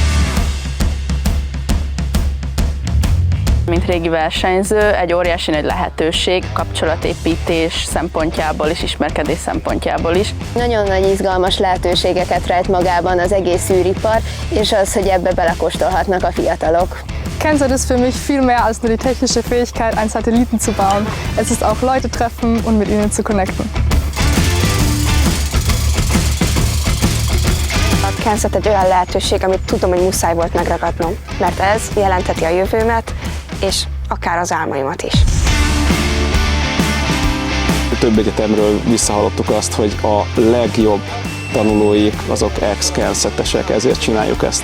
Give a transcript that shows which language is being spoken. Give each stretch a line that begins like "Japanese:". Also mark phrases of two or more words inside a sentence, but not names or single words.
Hungarian: Mint régi versenyző, egy óriási nagy lehetőség kapcsolatépítés szempontjából is, ismerkedés szempontjából is. Nagyon nagy izgalmas lehetőségeket rejt magában az egész űripar, és az, hogy ebbe belekóstolhatnak a fiatalok.
German: Kenset ist für mich viel mehr als nur die technische Fähigkeit, einen Satelliten zu bauen. Es ist auch Leute treffen und mit ihnen zu connecten.
Hungarian: A Kenset egy olyan lehetőség, amit tudom, hogy muszáj volt megragadnom, mert ez jelenteti a jövőmet, és akár az álmaimat is. Több egyetemről visszahallottuk azt, hogy a legjobb tanulóik azok ex-Kensetesek, ezért csináljuk ezt.